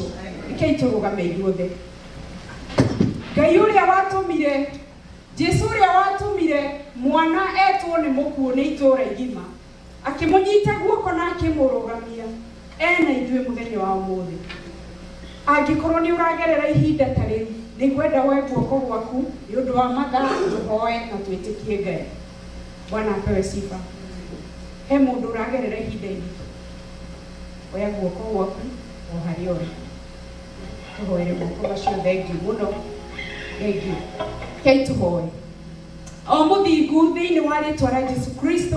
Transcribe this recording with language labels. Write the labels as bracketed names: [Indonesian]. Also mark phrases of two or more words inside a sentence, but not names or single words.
[Kikuyu] Rekei tũrũgame ithuothe. Ngai ũrĩa watũmire, Jesu ũrĩa watũmire mwana etwo nĩ mũkuũ nĩ itũũra igima, akĩmũnyita guoko na akĩmũrũgamia, ena ithuĩ mũthenya wa ũmũthĩ. Angĩkorwo nĩ ũragerera ihinda ta rĩu, nĩ ngwenda woe guoko gwaku nĩ ũndũ wa mathaa, tũhoe na twĩtĩkie Ngai. [Swahili] Bwana apewe sifa. [Kikuyu] He mũndũ ũragerera ihinda iritũ, oya guoko gwaku o harĩa ũrĩ. Tũhoere moko macio. Thengiũ mũno. Thengiũ. Kei tũhoe. O mũthingu thĩinĩ wa rĩĩtwa rĩa Jesu Kristo.